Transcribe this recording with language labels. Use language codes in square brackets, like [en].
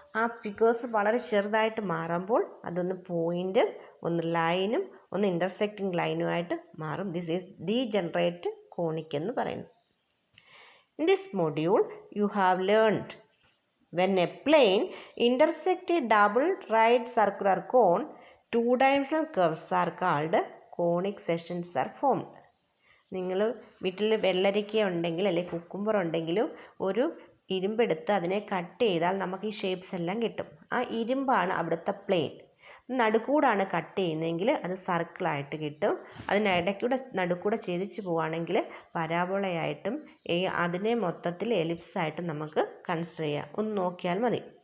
[ml] ആ ഫിഗേഴ്സ് വളരെ ചെറുതായിട്ട് മാറുമ്പോൾ അതൊന്ന് പോയിൻറ്റും ഒന്ന് ലൈനും ഒന്ന് ഇൻ്റർസെക്റ്റിംഗ് ലൈനുമായിട്ട് മാറും. [en] this is degenerate conic [ml] എന്ന് പറയുന്നു. [en] In this module, you have learned when a plane intersects a double right circular cone, two-dimensional curves are called conic sections are formed. [ml] നിങ്ങൾ വീട്ടിൽ വെള്ളരിക്ക ഉണ്ടെങ്കിൽ അല്ലെങ്കിൽ കുക്കുംബർ ഉണ്ടെങ്കിലും ഒരു ഇരുമ്പെടുത്ത് അതിനെ കട്ട് ചെയ്താൽ നമുക്ക് ഈ ഷേപ്സ് എല്ലാം കിട്ടും. ആ ഇരുമ്പാണ് അവിടുത്തെ പ്ലെയിൻ. നടുക്കൂടാണ് കട്ട് ചെയ്യുന്നതെങ്കിൽ അത് സർക്കിളായിട്ട് കിട്ടും. അതിനിടയ്ക്കൂടെ നടുക്കൂടെ ഛേദിച്ച് പോവുകയാണെങ്കിൽ പരാബോളയായിട്ടും അതിനെ മൊത്തത്തിൽ എലിപ്സായിട്ടും നമുക്ക് കൺസിഡർ ചെയ്യാം. ഒന്ന് നോക്കിയാൽ മതി.